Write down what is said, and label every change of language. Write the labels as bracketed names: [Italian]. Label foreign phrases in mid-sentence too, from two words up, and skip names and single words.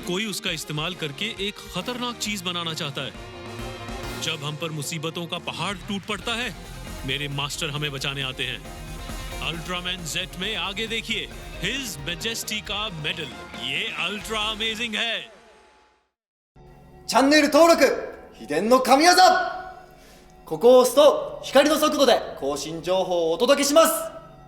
[Hindi] कोई उसका इस्तेमाल करके एक खतरनाक चीज बनाना चाहता है। जब हम पर मुसीबतों का पहाड़ टूट पड़ता है, मेरे मास्टर हमें बचाने आते हैं। अल्ट्रामैन जेट में आगे देखिए, [English] his majesty [Hindi] का मेडल, ये [English] ultra amazing [Hindi] है। [Japanese] チャンネル登録、秘伝の神業。ここを押すと光の速度で更新情報をお届けします。